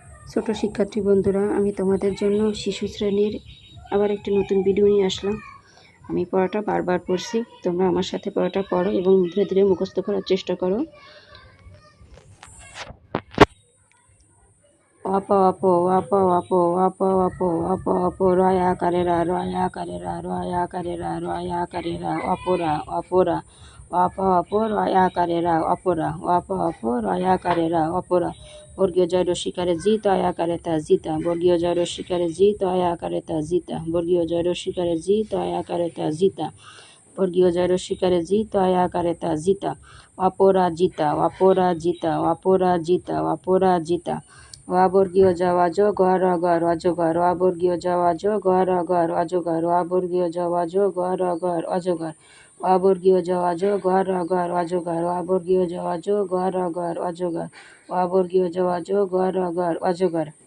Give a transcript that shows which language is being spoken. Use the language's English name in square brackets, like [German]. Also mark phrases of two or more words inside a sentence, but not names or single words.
[Bangla] ছোট শিক্ষার্থী বন্ধুরা, আমি তোমাদের জন্য শিশু শ্রেণীর আবার একটি নতুন ভিডিও নিয়ে আসলাম। আমি পড়াটা বারবার পড়ছি, তোমরা আমার সাথে পড়াটা পড়ো এবং ধীরে ধীরে মুখস্থ করার চেষ্টা করো। অপ অপ অপ অপ অপ অপ অপ অপ রয়া কারেরা রয়া কারেরা রয়া কারেরা রয়া কারেরা অপরা অপরা অপ অপ রয়া কারেরা অপরা অপ অপ রয়া কারেরা অপরা বর্গীয় জয় রসিকারে জিত আয়াকারে তা জিতা বর্গীয় জয় রসিকারে জিত আয়াকারে তা জিতা বর্গীয় জয় রসিকারে জিত আয়াকারে তা জিতা বর্গীয় জয় রসিকারে জিত আয়াকারে তা জিতা অপরাজিতা অপরাজিতা অপরাজিতা অপরাজিতা অবর্গীয় যাওয়াজ গর গর অজগর অবর্গীয় যাওয়াজ গর গর অজগর অবর্গীয় যাওয়াজ গর গর অজগর অবর্গীয় যাওয়াজ গর গর অজগর অবর্গীয় যাওয়াজ গর গর অজগর অবর্গীয় যাওয়াজ গর গর অজগর